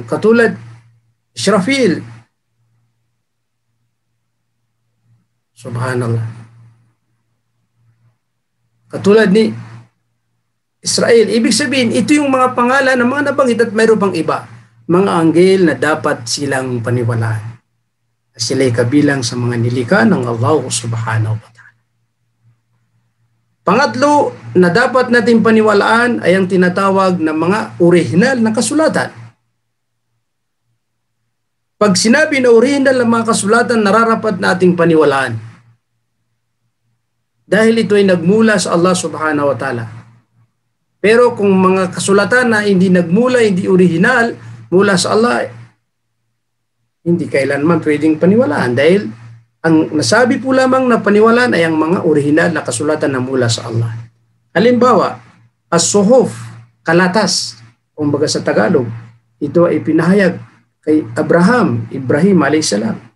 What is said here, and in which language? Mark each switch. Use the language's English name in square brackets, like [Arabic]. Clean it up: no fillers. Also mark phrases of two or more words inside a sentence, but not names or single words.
[Filipino] Katulad Israfil. Subhanallah. Katulad ni Israel. Ibig sabihin, ito yung mga pangalan ng mga nabanggit at mayroon pang iba. Mga anghel na dapat silang paniwalaan. Sila'y kabilang sa mga nilikha ng Allah [Arabic] سبحانه وتعالى. [Filipino] Pangatlo na dapat natin paniwalaan ay ang tinatawag na mga orihinal na kasulatan. Pag sinabi na orihinal na mga kasulatan, nararapat nating paniwalaan. Dahil ito ay nagmula sa Allah [Arabic] سبحانه وتعالى. [Filipino] Pero kung mga kasulatan na hindi nagmula, hindi orihinal, mula sa Allah, hindi kailanman pwedeng paniwalaan. Dahil ang nasabi po lamang na paniwalaan ay ang mga orihinal na kasulatan na mula sa Allah. Halimbawa, as-suhuf, kalatas, kumbaga sa Tagalog, ito ay pinahayag kay Ibrahim alayhisalam.